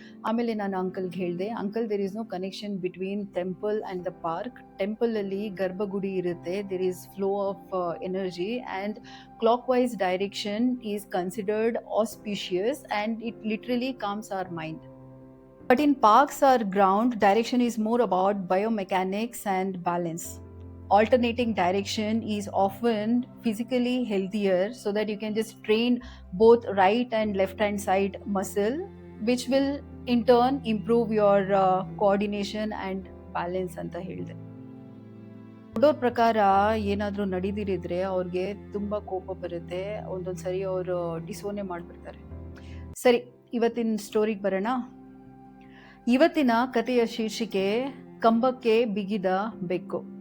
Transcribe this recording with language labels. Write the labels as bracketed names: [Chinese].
[Kannada] ಆಮೇಲೆ ನಾನು ಅಂಕಲ್ಗೆ ಹೇಳಿದೆ, uncle, [English] There is no connection between temple and the park. [Kannada] ಟೆಂಪಲಲ್ಲಿ ಗರ್ಭಗುಡಿ ಇರುತ್ತೆ, [English] There is flow of energy and clockwise direction is considered auspicious and it literally calms our mind. But in parks or ground, direction is more about biomechanics and balance. Alternating direction is often physically healthier so that you can just train both right and left hand side muscle, which will in turn improve your coordination and balance [Kannada] ಅಂತ ಹೇಳಿದೆ. ನೋಡೋರ ಪ್ರಕಾರ ಏನಾದರೂ ನಡೀದಿರಿದ್ರೆ ಅವ್ರಿಗೆ ತುಂಬ ಕೋಪ ಬರುತ್ತೆ, ಒಂದೊಂದು ಸರಿ ಅವರು ಡಿಸೋನೆ ಮಾಡಿಬಿಡ್ತಾರೆ. ಸರಿ, ಇವತ್ತಿನ ಸ್ಟೋರಿಗೆ ಬರೋಣ. ಇವತ್ತಿನ ಕಥೆಯ ಶೀರ್ಷಿಕೆ ಕಂಬಕ್ಕೆ ಬಿಗಿದ ಬೆಕ್ಕು.